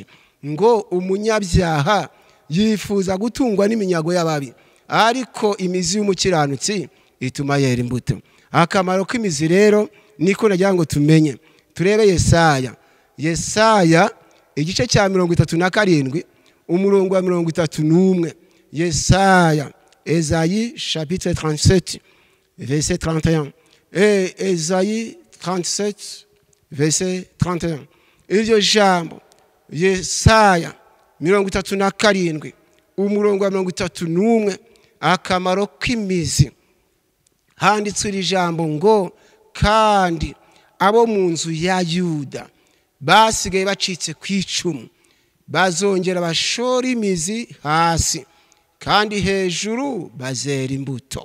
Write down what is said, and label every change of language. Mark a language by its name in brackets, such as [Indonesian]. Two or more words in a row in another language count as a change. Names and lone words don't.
[Kinyarwanda] Ngo umunyabyaha yifuza gutungwa n'iminyago y'ababi, ariko imizi y'umukiranutsi ituma yera imbuto. Akamaro k'imizi rero niko nagira ngo tumenye. Turebe Yesaya igice cya 37 umurongo wa 31. Yesaya, [French] Esaïe chapitre 37 verset 31. Esaïe 37 verset 31. [Kinyarwanda] Iryo jambo Yesaya 37 umurongo wa 31, akamaro k'imizi. Handitswe iri jambo ngo kandi abo mu nzu ya Yuda basigaye bacitse ku icumu bazongera bashora imizi hasi, kandi hejuru bazera imbuto.